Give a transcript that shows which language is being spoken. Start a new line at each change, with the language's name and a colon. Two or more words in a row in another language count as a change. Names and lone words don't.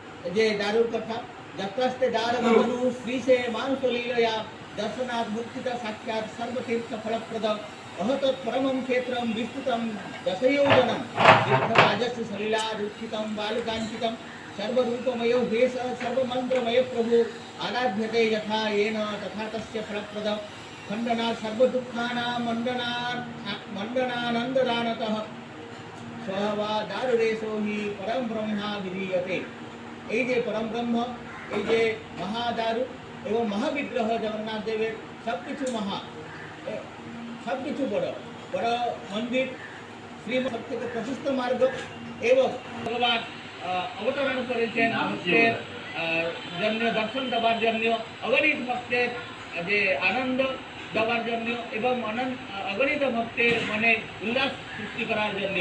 Bangla: যে দারুর কথা
Sanskrit: যত্রাস্তে দারবধনু শ্রী সে মানুষ লীলয়া দর্শনাথ মুক্তিতা সাক্ষাৎ সর্বতীর্থ ফলপ্রদ অহতৎ পরমং ক্ষেত্রম বিস্তৃতম দশয়োজনম তীর্থরাজস্য সলীলা রুক্ষিতম বালকাঞ্চিতম सर्वरूपमयो भेष सर्वमंत्रमय प्रभु आराध्यते यथा येन तथा तस्य फलप्रद खंडना सर्वदुःखानां मंडनानंददानतः स्ववा दारुरेशो हि परम ब्रह्मा विधीयते।
Bangla: এই যে পরম ব্রহ্ম, এই যে মহাদারু এবং মহাবিগ্রহ জগন্নাথ দেবের সবকিছু সবকিছু বড় বড় মন্দির, শ্রীমৎ সবথেকে প্রশস্ত মার্গ এবং ভগবান অবতরণ করেছেন ভক্তের জন্য, দর্শন দেওয়ার জন্য, অগণিত ভক্তের যে আনন্দ দেওয়ার জন্য এবং অগণিত ভক্তের মনে উল্লাস সৃষ্টি করার জন্য।